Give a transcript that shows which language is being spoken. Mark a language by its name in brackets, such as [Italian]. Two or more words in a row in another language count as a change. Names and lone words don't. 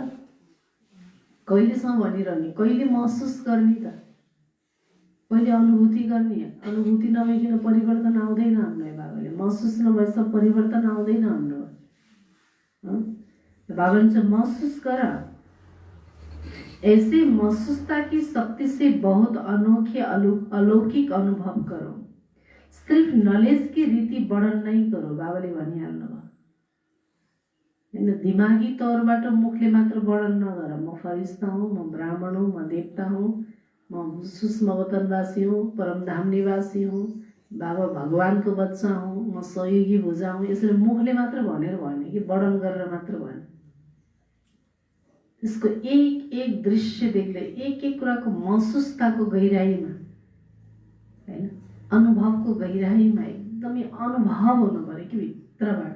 [Nepali] कहिलेसम्म भनिरहने, कहिले महसुस गर्ने त, कहिले अनुभूति गर्ने? अनुभूति नभइकन परिवर्तन आउँदैन हामीलाई। बाबाले महसुस नभएसम्म परिवर्तन आउँदैन हाम्रो। बाबाले चाहिँ महसुस गर, [Hindi] ऐसे महसूसता की शक्ति से बहुत अनोखे अलौकिक अनुभव करो, सिर्फ नॉलेज की रीति वर्णन नहीं करो। [Nepali] बाबाले भनिहाल्नु भयो होइन, दिमागी तौरबाट मुखले मात्र वर्णन नगर, म फरिस्ता हुँ, म ब्राह्मण हुँ, म देवता हुँ, म सूक्ष्म वतनवासी हूँ, परमधाम निवासी हूँ, बाबा भगवानको बच्चा हूँ, म सहयोगी भुजा हूँ, यसरी मुखले मात्र भनेर भने कि वर्णन गरेर मात्र भने। इसको एक एक दृश्य देख्दै, एक एक कुराको महसुसताको गहिराईमा हैन, अनुभवको गहिराईमा एकदमै अनुभव हुनु पर्यो कि भित्रबाट।